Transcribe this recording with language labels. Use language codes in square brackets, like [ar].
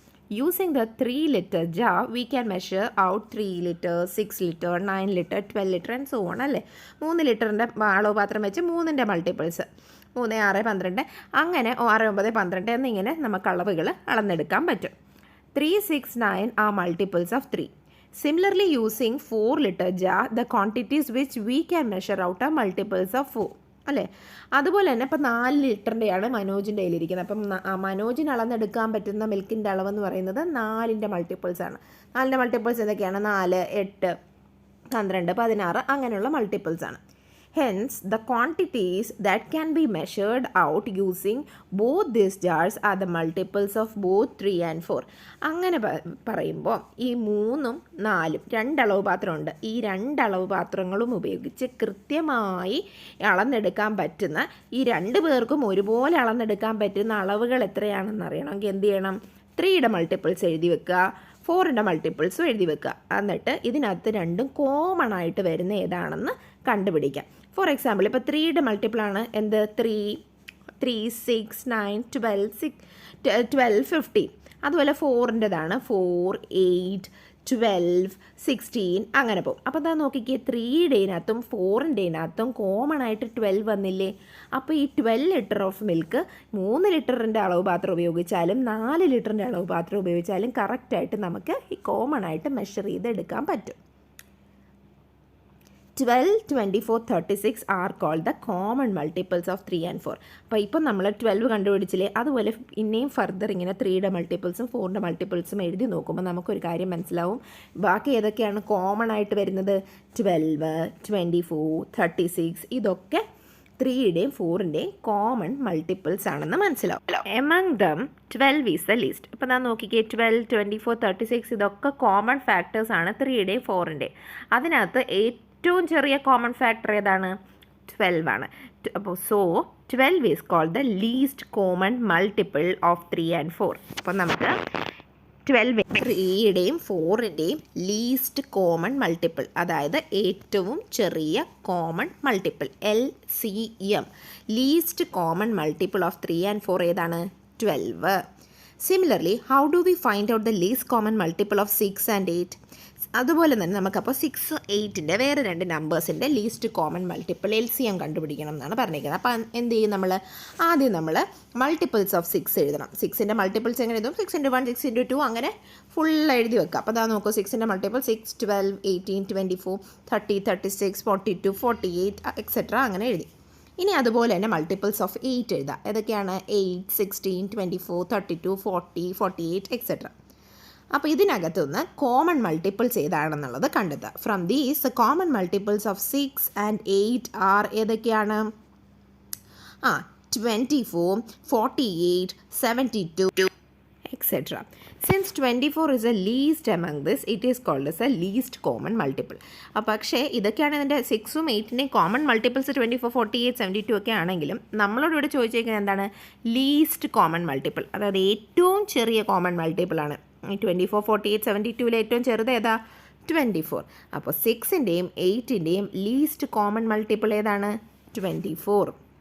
[en] Using the 3 liter jar, we can measure out 3 liter, 6 liter, 9 liter, 12 liter and so on [ml] അല്ലേ. 3 ലിറ്ററിൻ്റെ അളവ് പാത്രം വെച്ച് 3ൻ്റെ മൾട്ടിപ്പിൾസ് 3, 6, 12 അങ്ങനെ 6, 9, 12 എന്നിങ്ങനെ നമുക്ക് അളവുകൾ അളന്നെടുക്കാൻ പറ്റും. [en] 3, 6, 9 are multiples of 3. Similarly, using 4 liter jar, the quantities which we can measure out are multiples of 4. [ml] അല്ലേ. അതുപോലെ തന്നെ ഇപ്പം 4 ലിറ്ററിൻ്റെയാണ് മനോജിൻ്റെ കയ്യിലിരിക്കുന്നത്. അപ്പം മനോജിന് അളന്നെടുക്കാൻ പറ്റുന്ന മിൽക്കിൻ്റെ അളവെന്ന് പറയുന്നത് 4ൻ്റെ മൾട്ടിപ്പിൾസ് ആണ്. 4ൻ്റെ മൾട്ടിപ്പിൾസ് ഏതൊക്കെയാണ്? 4, 8, 12, 16 അങ്ങനെയുള്ള മൾട്ടിപ്പിൾസ് ആണ്. [en] Hence, the quantities that can be measured out using both these jars are the multiples of both 3 and 4. [ml] അങ്ങനെ പറയുമ്പോൾ ഈ 3ഉം 4ഉം 2 അളവ് പാത്രമുണ്ട്. ഈ 2 അളവ് പാത്രങ്ങളും ഉപയോഗിച്ച് കൃത്യമായി അളന്നെടുക്കാൻ പറ്റുന്ന, ഈ 2 പേർക്കും ഒരുപോലെ അളന്നെടുക്കാൻ പറ്റുന്ന അളവുകൾ എത്രയാണെന്ന് അറിയണമെങ്കിൽ എന്ത് ചെയ്യണം? 3യുടെ മൾട്ടിപ്പിൾസ് എഴുതി വെക്കുക, 4ൻ്റെ മൾട്ടിപ്പിൾസും എഴുതി വെക്കുക. എന്നിട്ട് ഇതിനകത്ത് രണ്ടും കോമൺ ആയിട്ട് വരുന്ന ഏതാണെന്ന് കണ്ടുപിടിക്കാം. ഫോർ എക്സാമ്പിൾ ഇപ്പോൾ 3യുടെ മൾട്ടിപ്പിളാണ് എന്ത്? 3, 6, 9, 12, 15. അതുപോലെ 4ൻ്റെതാണ് 4, 8, 12, 16 അങ്ങനെ പോകും. അപ്പോൾ എന്താ നോക്കിക്കേ, 3യുടേതിനകത്തും 4ൻ്റെതിനകത്തും കോമൺ ആയിട്ട് 12 വന്നില്ലേ. അപ്പോൾ ഈ 12 ലിറ്റർ ഓഫ് മിൽക്ക് 3 ലിറ്ററിൻ്റെ അളവ് പാത്രം ഉപയോഗിച്ചാലും 4 ലിറ്ററിൻ്റെ അളവ് പാത്രം ഉപയോഗിച്ചാലും കറക്റ്റായിട്ട് നമുക്ക് ഈ കോമൺ ആയിട്ട് മെഷർ ചെയ്ത് എടുക്കാൻ പറ്റും. [en] 12, 24, 36 are called the common multiples of 3 and 4. [ml] അപ്പോൾ ഇപ്പം നമ്മൾ 12 കണ്ടുപിടിച്ചില്ലേ, അതുപോലെ ഇനിയും ഫർദർ ഇങ്ങനെ 3യുടെ മൾട്ടിപ്പിൾസും 4ൻ്റെ മൾട്ടിപ്പിൾസും എഴുതി നോക്കുമ്പോൾ നമുക്കൊരു കാര്യം മനസ്സിലാവും. ബാക്കി ഏതൊക്കെയാണ് കോമൺ ആയിട്ട് വരുന്നത്? 12, 24, 36 ഇതൊക്കെ 3യുടെയും 4ൻ്റെയും കോമൺ മൾട്ടിപ്പിൾസ് ആണെന്ന് മനസ്സിലാവും. [en] Among them 12 is the least. [ml] അപ്പോൾ ഞാൻ നോക്കിക്കേ, 12, 24, 36 ഇതൊക്കെ കോമൺ ഫാക്ടേഴ്സ് ആണ് 3യുടെയും 4ൻ്റെയും. അതിനകത്ത് ഏറ്റവും ചെറിയ കോമൺ ഫാക്ടർ ഏതാണ്? 12 ആണ്. [en] അപ്പോൾ 12 is called the least common multiple of 3 and 4. [ml] അപ്പോൾ നമുക്ക് 12 3യുടെയും 4ൻ്റെയും ലീസ്റ്റ് കോമൺ മൾട്ടിപ്പിൾ, അതായത് ഏറ്റവും ചെറിയ common multiple, LCM, least common multiple of 3 and 4 ഏതാണ്? 12. [en] Similarly, how do we find out the least common multiple of 6 and 8? [ml] അതുപോലെ തന്നെ നമുക്കപ്പോൾ 6, 8ൻ്റെ വേറെ 2 നമ്പേഴ്സിൻ്റെ ലീസ്റ്റ് കോമൺ മൾട്ടിപ്പിൾ LCM കണ്ടുപിടിക്കണം എന്നാണ് പറഞ്ഞിരിക്കുന്നത്. അപ്പോൾ എന്ത് ചെയ്യും നമ്മൾ? ആദ്യം നമ്മൾ മൾട്ടിപ്പിൾസ് ഓഫ് 6 എഴുതണം. 6ൻ്റെ മൾട്ടിപ്പിൾസ് എങ്ങനെ എഴുതും? 6 × 1, 6 × 2 അങ്ങനെ ഫുൾ എഴുതി വെക്കുക. അപ്പോൾ അതാ നോക്കൂ, 6ൻ്റെ മൾട്ടിപ്പിൾ 6, 12, 18, 24, 30, 36, 42, 48 എക്സെട്ര അങ്ങനെ എഴുതി. ഇനി അതുപോലെ തന്നെ മൾട്ടിപ്പിൾസ് ഓഫ് 8 എഴുതാം. ഏതൊക്കെയാണ്? 8, 16, 24, 32, 40, 48 എക്സെട്ര. അപ്പോൾ ഇതിനകത്തുനിന്ന് കോമൺ മൾട്ടിപ്പിൾസ് ഏതാണെന്നുള്ളത് കണ്ടെത്തുക. [en] from these common multiples of 6 and 8 are [ml] ഏതൊക്കെയാണ്? [en] 24, 48, 72 etc. Since 24 is a least among this, it is called as a least common multiple. [ml] പക്ഷേ ഇതൊക്കെയാണ് ഇതിൻ്റെ 6ഉം 8ൻ്റെയും കോമൺ മൾട്ടിപ്പിൾസ് 24, 48, 72 ഒക്കെ ആണെങ്കിലും നമ്മളോട് ഇവിടെ ചോദിച്ചിരിക്കുന്നത് എന്താണ്? ലീസ്റ്റ് കോമൺ മൾട്ടിപ്പിൾ, അതായത് ഏറ്റവും ചെറിയ കോമൺ മൾട്ടിപ്പിൾ ആണ്. 24, 48, 72 ഏറ്റവും ചെറുത് ഏതാ? 24. അപ്പോൾ 6ൻ്റെയും 8ൻ്റെയും ലീസ്റ്റ് കോമൺ മൾട്ടിപ്പിൾ ഏതാണ്? 24.